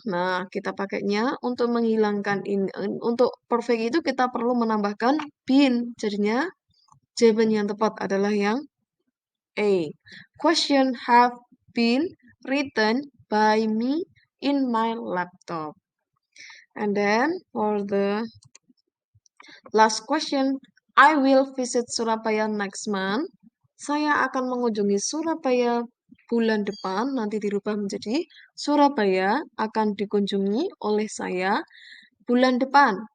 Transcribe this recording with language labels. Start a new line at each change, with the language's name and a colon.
Indonesian: Nah, kita pakainya untuk menghilangkan ini. Untuk perfect itu kita perlu menambahkan been. Jadinya jawaban yang tepat adalah yang A.
English: Question have been written by me in my laptop. And then for the last question, I will visit Surabaya next month.
Indonesian: Saya akan mengunjungi Surabaya bulan depan, nanti dirubah menjadi Surabaya akan dikunjungi oleh saya bulan depan.